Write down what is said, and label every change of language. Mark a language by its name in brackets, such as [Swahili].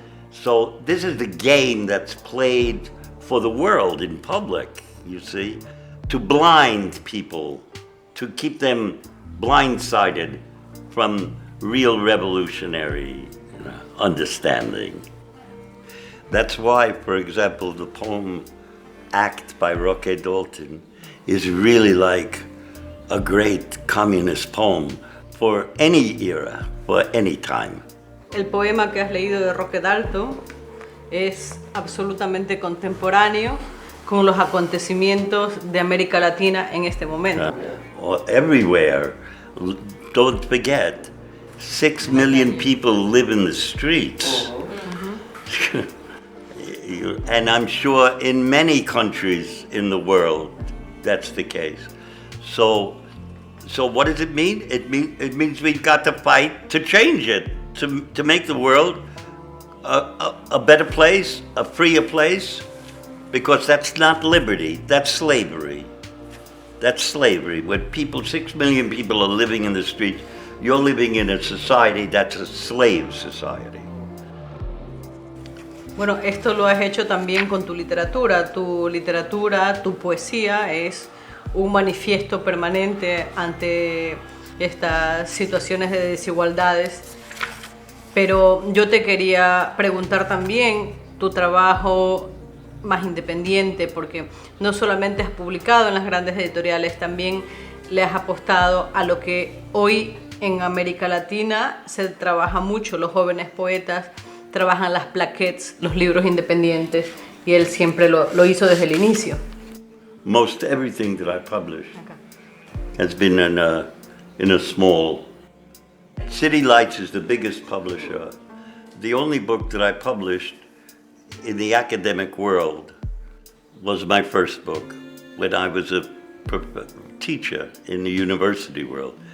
[English] So this is the game that's played for the world in public, you see, to blind people, to keep them blindsided from real revolutionary understanding. That's why, for example, the poem Act by Roque Dalton is really like a great communist poem for any era, for any time. [Spanish] El poema que has leído de Roque Dalton es absolutamente contemporáneo con los acontecimientos de América Latina en este momento. [English] Everywhere, don't forget, 6 million people live in the streets. And I'm sure in many countries in the world, that's the case. So what does it mean? It means we've got to fight to change it, to make the world a better place, a freer place, because that's not liberty, that's slavery. That's slavery. When 6 million people are living in the streets, you're living in a society that's a slave society. [Spanish] Bueno, esto lo has hecho también con tu literatura. Tu literatura, tu poesía es un manifiesto permanente ante estas situaciones de desigualdades. Pero yo te quería preguntar también tu trabajo más independiente, porque no solamente has publicado en las grandes editoriales, también le has apostado a lo que hoy en América Latina se trabaja mucho. Los jóvenes poetas trabajan las plaquettes, los libros independientes, y él siempre lo hizo desde el inicio. [English] Most everything that I publish has been in a small. City Lights is the biggest publisher. The only book that I published in the academic world was my first book when I was a teacher in the university world.